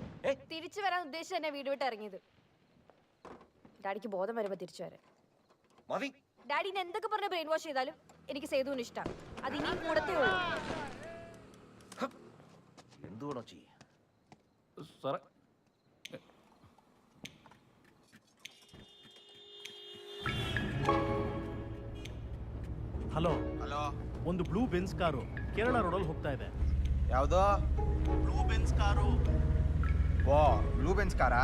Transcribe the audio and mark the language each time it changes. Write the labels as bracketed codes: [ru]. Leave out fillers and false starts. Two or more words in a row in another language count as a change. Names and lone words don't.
[ml] തിരിച്ചു വരാൻ ഉദ്ദേശിച്ച് തന്നെ വീട് വിട്ട് ഇറങ്ങിയത്. ഡാഡിക്ക് ബോധം വരുമ്പോ തിരിച്ചു വരാൻ. മതി. ഡാഡിനെ എന്തൊക്കെ പറഞ്ഞ് [en] brain wash [ml] ചെയ്താലും എനിക്ക് സേതുവിന് ഇഷ്ടമാണ്. അത് ഇനിയും കൂടത്തേ ഉള്ളൂ. എന്തുവാണോ ചെയ്യ സാറേ? [kn] ಹಲೋ. ಹಲೋ, ಒಂದು ಬ್ಲೂ ಬೆನ್ಸ್ ಕಾರು ಕೇರಳ ರೋಡಲ್ಲಿ ಹೋಗ್ತಾ ಇದೆ. ಯಾವ್ದು? ಬ್ಲೂ ಬೆನ್ಸ್ ಕಾರು. ಓ, ಬ್ಲೂ ಬೆನ್ಸ್ ಕಾರಾ?